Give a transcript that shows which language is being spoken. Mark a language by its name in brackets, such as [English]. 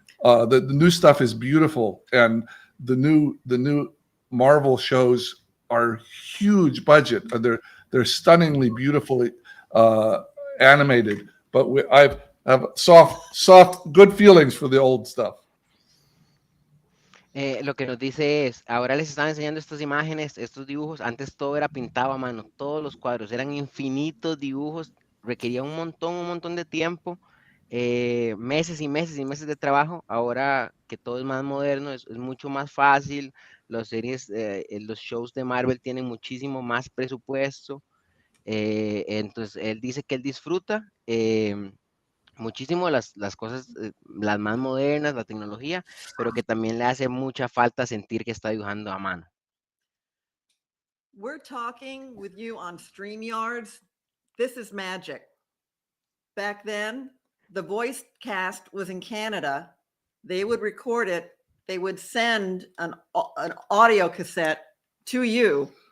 [English] The new stuff is beautiful, and the new Marvel shows are huge budget. They're stunningly beautifully animated. But I have soft, good feelings for the old stuff. [Spanish] Lo que nos dice es, ahora les están enseñando estas imágenes, estos dibujos. Antes todo era pintado a mano, todos los cuadros eran infinitos dibujos, requería un montón de tiempo, meses y meses y meses de trabajo. Ahora que todo es más moderno, es mucho más fácil. Los shows de Marvel tienen muchísimo más presupuesto. Entonces él dice que él disfruta muchísimo las cosas, las más modernas, la tecnología, pero que también le hace mucha falta sentir que está dibujando a mano. [English] We're talking with you on StreamYards. This is magic. Back then, the voice cast was in Canada. They would record it. They would send an audio cassette to you.